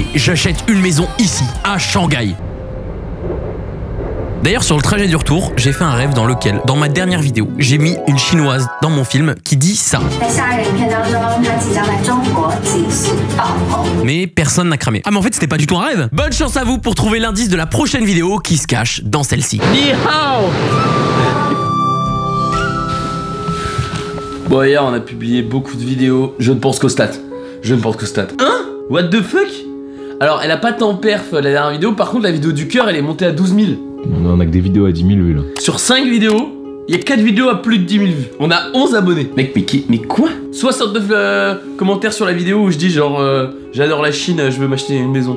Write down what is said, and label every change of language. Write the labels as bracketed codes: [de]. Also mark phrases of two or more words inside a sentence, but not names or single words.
[fr] J'achète une maison ici, à Shanghai. D'ailleurs, sur le trajet du retour, j'ai fait un rêve dans lequel, dans ma dernière vidéo, j'ai mis une chinoise dans mon film qui dit ça. Mais personne n'a cramé. Ah mais en fait, c'était pas du tout un rêve. Bonne chance à vous pour trouver l'indice de la prochaine vidéo qui se cache dans celle-ci. [zh] Ni hao. [fr] Bon, hier on a publié beaucoup de vidéos. Je ne pense qu'aux stats. Hein? [en] What the fuck? [fr] Alors, elle a pas tant perf la dernière vidéo. Par contre, la vidéo du cœur, elle est montée à 12 000. On a que des vidéos à 10 000 vues là. Sur 5 vidéos, il y a 4 vidéos à plus de 10 000 vues. On a 11 abonnés. Mec, mais quoi? 69 commentaires sur la vidéo où je dis genre j'adore la Chine, je veux m'acheter une maison.